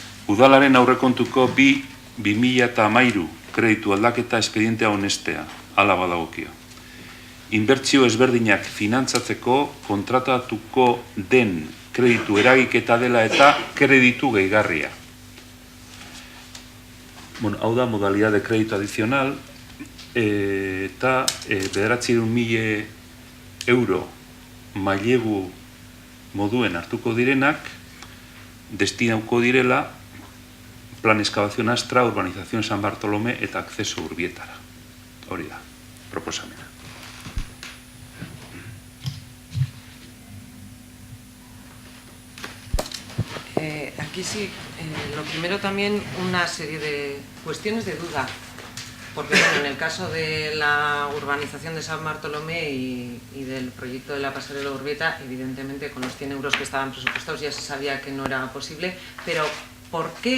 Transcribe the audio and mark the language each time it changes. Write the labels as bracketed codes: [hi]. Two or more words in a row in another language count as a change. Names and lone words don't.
[eu] Udalaren aurrekontuko 2013 kreditu aldaketa espedientea onestea, hala badagokio. Inbertsio ezberdinak finantzatzeko kontratatuko den kreditu eragiketa dela eta kreditu gehigarria. Bueno, hau da [es] modalidad de crédito adicional, [eu] eta 900.000 euro mailegu moduen hartuko direnak, destinauko direla Plan Excavación Astra, Urbanización San Bartolomé eta Acceso Urbietara. Hori da, proposamena. [es] Aquí sí, lo primero también una serie de cuestiones de duda, porque bueno, en el caso de la urbanización de San Bartolomé y del proyecto de la pasarela Urbieta, evidentemente con los 100 euros que estaban presupuestados ya se sabía que no era posible, pero ¿por qué?